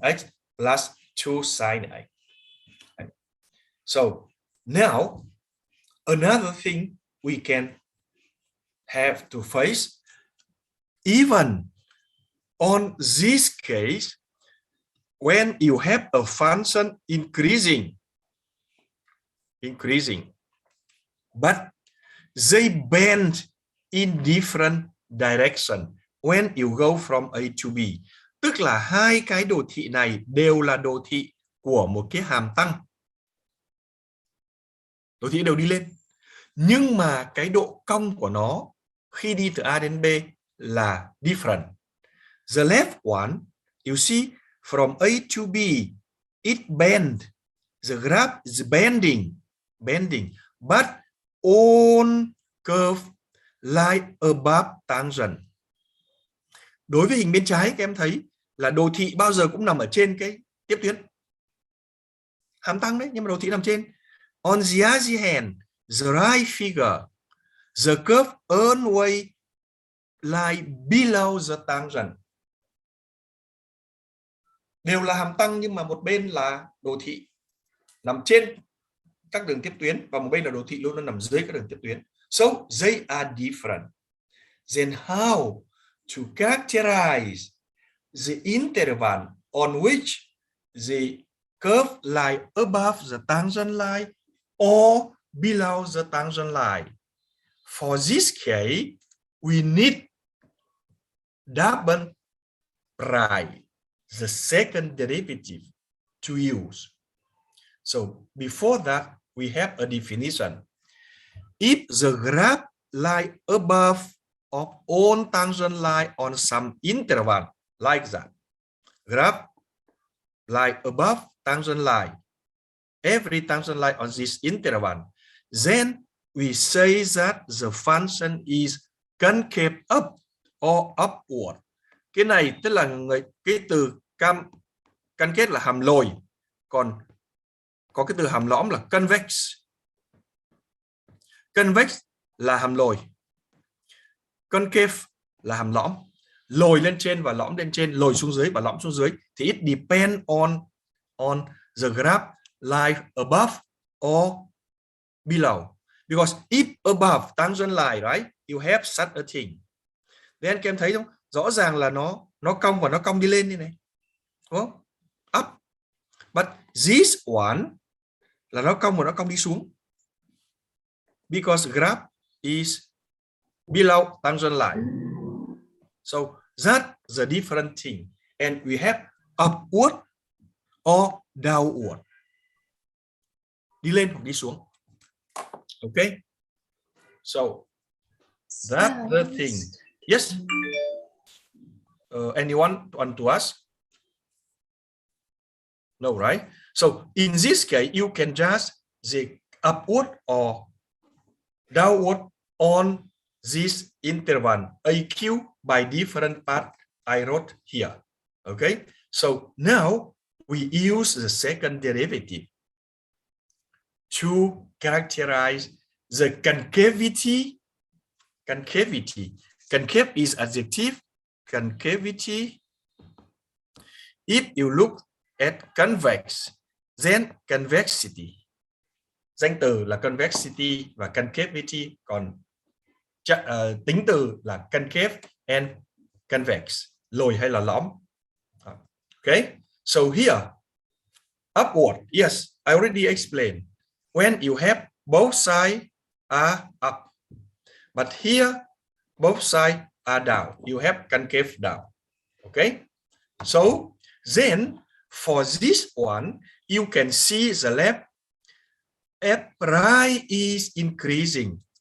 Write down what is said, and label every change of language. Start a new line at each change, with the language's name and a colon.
English: X plus 2 sine x. So now another thing we can have to face, even on this case, when you have a function increasing, but they bend in different direction when you go from A to B.
Vietnamese: Tức là hai cái đồ thị này đều là đồ thị của một cái hàm tăng. Đồ thị đều đi lên. Nhưng mà cái độ cong của nó khi đi từ A đến B là different.
English: The left one, you see, from A to B, it bend. The graph is bending, but on curve like above tangent.
Vietnamese: Đối với hình bên trái, các em thấy là đồ thị bao giờ cũng nằm ở trên cái tiếp tuyến. Hàm tăng đấy, nhưng mà đồ thị nằm trên.
English: On the other hand, the right figure, the curve always lie below the tangent.
Vietnamese: Đều là hàm tăng nhưng mà một bên là đồ thị nằm trên các đường tiếp tuyến và một bên là đồ thị luôn nằm dưới các đường tiếp tuyến.
English: So they are different. Then how to characterize the interval on which the curve lie above the tangent line or below the tangent line? For this case, we need double right the second derivative to use. So before that, we have a definition. If the graph lie above of all tangent line on some interval like that, graph lie above tangent line, every tangent line on this interval, then we say that the function is concave up or upward.
Vietnamese: Cái này tức là cái từ concave là hàm lồi, còn có cái từ hàm lõm là convex. Convex là hàm lồi, concave là hàm lõm. Lồi lên trên và lõm lên trên, lồi xuống dưới và lõm xuống dưới.
English: Thì it depend on the graph lie above or below. Because if above tangent line, right, you have such a thing.
Vietnamese: Then các em thấy không? Rõ ràng là nó cong và nó cong đi lên như này. Đúng không? Up.
English: But this one
Vietnamese: là nó cong và nó cong đi xuống.
English: Because graph is below tangent line. So that's the different thing. And we have upward or downward.
Vietnamese: Đi lên hoặc đi xuống.
English: Okay. So that's the thing. Yes. Anyone want to ask? No, right? So in this case, you can just the upward or downward on this interval AQ by different part I wrote here. Okay. So now we use the second derivative to characterize the concavity. Concave is adjective. Concavity. If you look at convex, then convexity.
Vietnamese: Danh từ là convexity và concavity, còn tính từ là concave and convex, lồi hay là lõm.
English: Okay, so here, upward, yes, I already explained. When you have both sides are up, but here both sides are down, you have concave down. Okay, so then for this one, you can see the left F right is increasing.